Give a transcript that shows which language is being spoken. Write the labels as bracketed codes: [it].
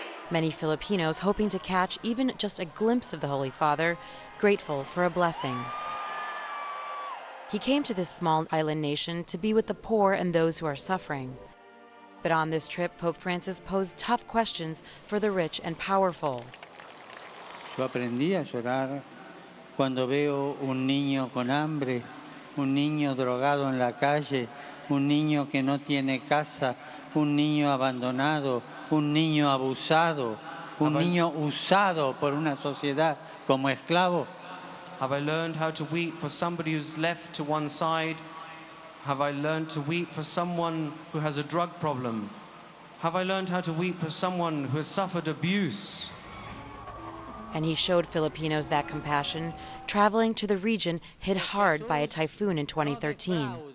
[en] Many Filipinos hoping to catch even just a glimpse of the Holy Father, grateful for a blessing. He came to this small island nation to be with the poor and those who are suffering. But on this trip, Pope Francis posed tough questions for the rich and powerful. [es] Yo aprendí a llorar cuando veo un niño con hambre, un niño drogado en la calle, un niño que no tiene casa, un niño abandonado, un niño abusado, un niño usado por una sociedad como esclavo. [en] Have I learned how to weep for somebody who's left to one side? Have I learned to weep for someone who has a drug problem? Have I learned how to weep for someone who has suffered abuse? And he showed Filipinos that compassion, traveling to the region hit hard by a typhoon in 2013.